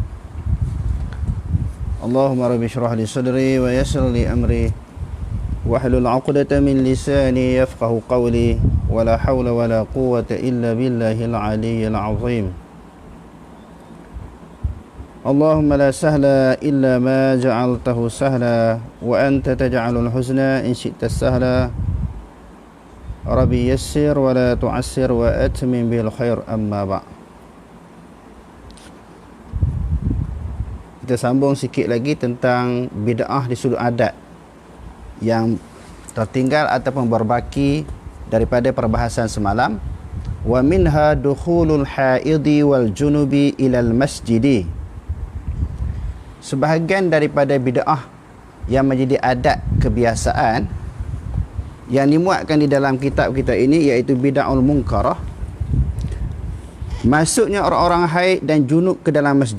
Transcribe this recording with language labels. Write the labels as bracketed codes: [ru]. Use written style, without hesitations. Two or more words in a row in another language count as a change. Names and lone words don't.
[ar] اللهم رب اشرح لي صدري ويسر لي أمري واحلل عقدة من لساني يفقهوا قولي ولا حول ولا قوة إلا بالله العلي العظيم. اللهم لا سهل إلا ما جعلته سهلا وأنت تجعل الحزن إن شئت سهلا. رب يسر ولا تعسر وأتمم بالخير أما بع'. [ms] Kita sambung sikit lagi tentang bid'ah di sudut adat yang tertinggal ataupun berbaki daripada perbahasan semalam. [ar] ومنها دخول الحائض والجنب إلى المسجد. [ms] Sebahagian daripada bid'ah yang menjadi adat kebiasaan yang dimuatkan di dalam kitab kita ini, iaitu [ar] البدعة المنكرة, [ms] masuknya orang-orang haid dan junub ke dalam masjid.